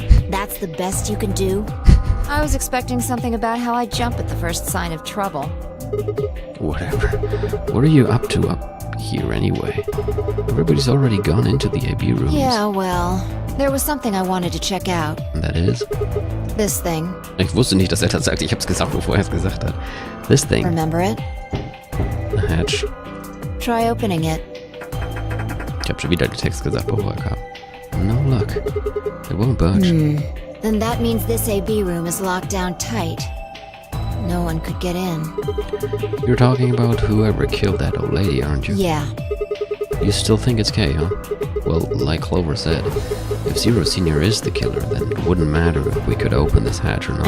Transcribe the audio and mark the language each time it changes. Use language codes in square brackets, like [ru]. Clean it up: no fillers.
[en] That's the best you can do? I was expecting something about how I jump at the first sign of trouble. Whatever. What are you up to up here anyway? Everybody's already gone into the AB rooms. Yeah, well, there was something I wanted to check out. And that is? This thing. [de] Ich wusste nicht, dass das sagt. Ich hab's gesagt, bevor es gesagt hat. [en] This thing. Remember it? The hatch. Try opening it. [de] Ich hab schon wieder den Text gesagt, bevor er kam. [en] No luck. It won't budge. Then that means this AB room is locked down tight. No one could get in. You're talking about whoever killed that old lady, aren't you? Yeah. You still think it's Kay, huh? Well, like Clover said, if Zero Senior is the killer, then it wouldn't matter if we could open this hatch or not.